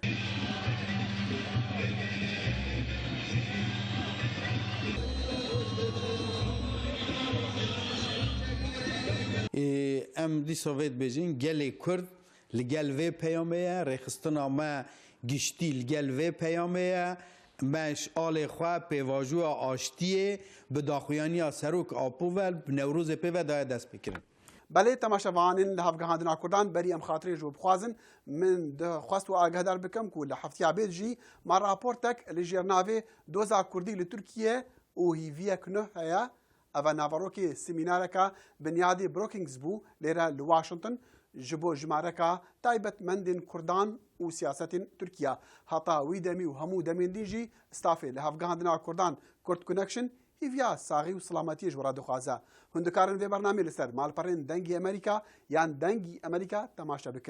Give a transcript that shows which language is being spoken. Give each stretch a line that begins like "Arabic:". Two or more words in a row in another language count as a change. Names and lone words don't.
Kurdish: Em dîsa vê dibêjin gelê Kurd li gel vê peyamê ye rêxistina me giştî li gel vê peyamê ye meş alê xwe pêvajoya aştiyê bi daxuyaniya serok apû ve bi Newrozê pê ve daye dest pêkirin. بەلێ تەماشەڤانین لە هەڵگەهاندنا کوردان بەری ئەم خاترێ ژوو بخوازن من دەخواست و ئاگادار بکەم و لە هەفتیا بێت ژی ما راپۆرتێک لە ژێرناوێ دۆزا کوردی لە تورکیە و هیڤیەک نە هەیە ئەڤە ناڤەڕۆکێ سمینارەکە بنیادی بروکینگز بوو لێرە لە واشنگتن ji bo jimareka taybetmendên Kurdan û siyasetên Tirkiye. Heta wî demî û hemû demên din jî stafê li hevgihandina Kurdan Kurd Connection hîviya saxî û selametiyê ji we dixwaze. Hûn dikarin vê bernamê li ser malperên dengê Amerîka yan dengî Amerîka temaşe bikin.